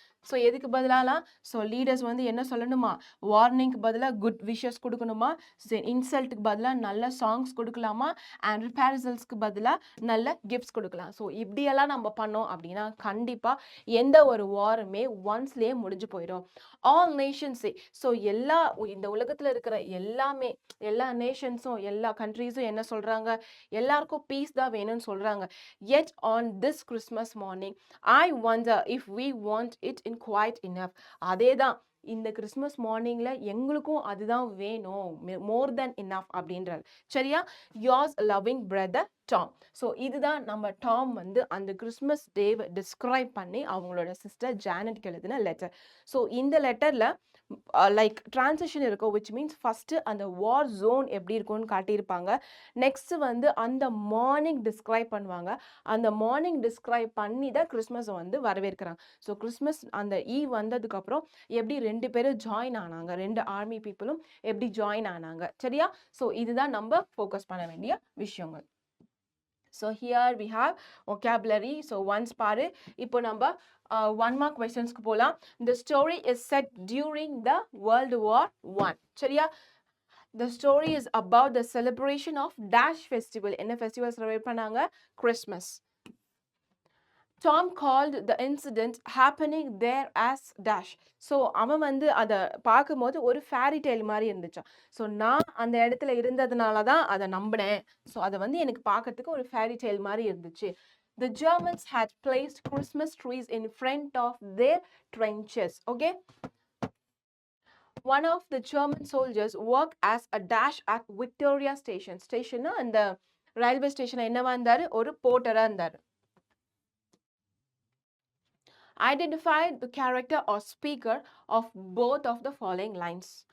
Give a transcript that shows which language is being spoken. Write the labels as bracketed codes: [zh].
[ta] So எதுக்கு பதிலாலாம், so leaders வந்து என்ன சொல்லணுமா, வார்னிங்க்கு பதிலாக குட் விஷஸ் கொடுக்கணுமா, இன்சல்ட்டுக்கு பதிலாக நல்ல சாங்ஸ் கொடுக்கலாமா, அண்ட் ரிப்பாரிசல்ஸ்க்கு பதிலாக நல்ல கிஃப்ட்ஸ் கொடுக்கலாம். ஸோ இப்படியெல்லாம் நம்ம பண்ணோம் அப்படின்னா கண்டிப்பாக எந்த ஒரு வாருமே ஒன்ஸ்லேயே முடிஞ்சு போயிடும். ஆல் நேஷன்ஸே. ஸோ இந்த உலகத்தில் இருக்கிற எல்லா நேஷன்ஸும் எல்லா கண்ட்ரீஸும் என்ன சொல்கிறாங்க, எல்லாருக்கும் பீஸ் தான் வேணும்னு சொல்கிறாங்க. [en] yet on this Christmas morning I wonder if we want it in quite enough. [ta] அதேதான் இந்த கிறிஸ்மஸ் மார்னிங்ல எங்களுக்கும் அதுதான் வேணும், மோர் தென் இனஃப் அப்படின்றார். சரியா? [en] yours loving brother [ta] Tom. So இதுதான் நம்ம டாம் வந்து அந்த கிறிஸ்மஸ் டேவை டிஸ்கிரைப் பண்ணி அவங்களோட சிஸ்டர் ஜானட்க்கு எழுதின லெட்டர். ஸோ இந்த லெட்டரில் லைக் டிரான்சிஷன் இருக்கும், விச் மீன்ஸ் ஃபஸ்ட்டு அந்த வார் ஜோன் எப்படி இருக்கும்னு காட்டியிருப்பாங்க. நெக்ஸ்ட்டு வந்து அந்த மார்னிங் டிஸ்கிரைப் பண்ணுவாங்க. அந்த மார்னிங் டிஸ்கிரைப் பண்ணி தான் கிறிஸ்மஸை வந்து வரவேற்கிறாங்க. ஸோ கிறிஸ்மஸ் அந்த வந்ததுக்கப்புறம் எப்படி 2 பேரும் ஜாயின் ஆனாங்க, 2 ஆர்மி பீப்புளும் எப்படி ஜாயின் ஆனாங்க. சரியா? ஸோ இதுதான் நம்ம ஃபோக்கஸ் பண்ண வேண்டிய விஷயங்கள். [en] So here we have vocabulary. [ta] So once பாரு, இப்போ நம்ம 1 mark questions க்கு போலாம். [en] The story is set during the World War I. [ta] சரியா? [en] The story is about the celebration of Dash festival. [ta] என்ன festival celebrate பண்ணாங்க? [en] Christmas. Tom called the incident happening there as Dash. [ta] So அவன் வந்து அதை பார்க்கும்போது ஒரு ஃபேரி டெய்ல் மாதிரி இருந்துச்சான். ஸோ நான் அந்த இடத்துல இருந்ததுனால தான் அதை நம்பினேன். ஸோ அதை வந்து எனக்கு பார்க்கறதுக்கு ஒரு ஃபேரி டெய்ல் மாதிரி இருந்துச்சு. [en] The Germans had placed Christmas trees in front of their trenches. Okay? One of the German soldiers worked as a dash at Victoria Station. [ta] ஸ்டேஷன்னா அந்த ரயில்வே ஸ்டேஷன் என்னவா இருந்தாரு? ஒரு போர்ட்டரா இருந்தாரு. [en] Identify the character or speaker of both of the following lines.